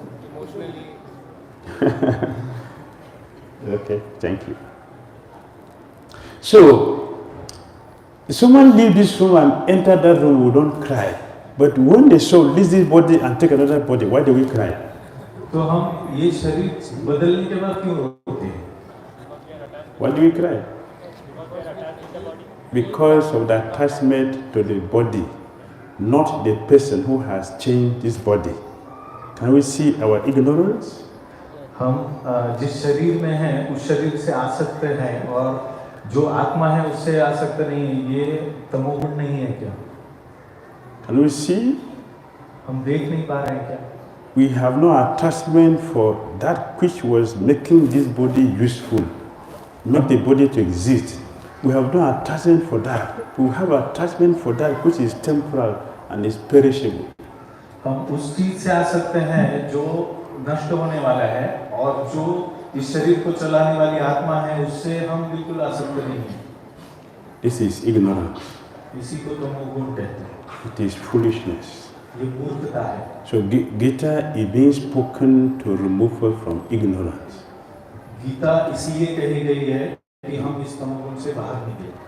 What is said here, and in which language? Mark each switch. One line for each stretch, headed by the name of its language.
English: Emotionally. Okay, thank you. So, someone leave this room and enter that room, we don't cry. But when the soul leaves this body and take another body, why do we cry?
Hindi: तो हम ये शरीर बदलने के बाद क्यों रोते हैं?
English: Why do we cry? Because of the attachment to the body, not the person who has changed this body. Can we see our ignorance?
Hindi: हम जिस शरीर में हैं उस शरीर से आसक्त हैं और जो आत्मा है उससे आसक्त नहीं है, ये तमोगुण नहीं है क्या?
English: Can we see?
Hindi: हम देख नहीं पा रहे हैं क्या?
English: We have no attachment for that which was making this body useful, make the body to exist. We have no attachment for that. We have attachment for that which is temporal and is perishable.
Hindi: हम उस चीज से आसक्त हैं जो नष्ट होने वाला है और जो इस शरीर को चलाने वाली आत्मा है उससे हम बिल्कुल आसक्त नहीं हैं।
English: This is ignorance.
Hindi: इसी को तमोगुण कहते हैं।
English: It is foolishness.
Hindi: ये मूर्खता है।
English: So Gita is being spoken to remove us from ignorance.
Hindi: Gita इसलिए कही गई है कि हम इस तमोगुण से बाहर निकलें।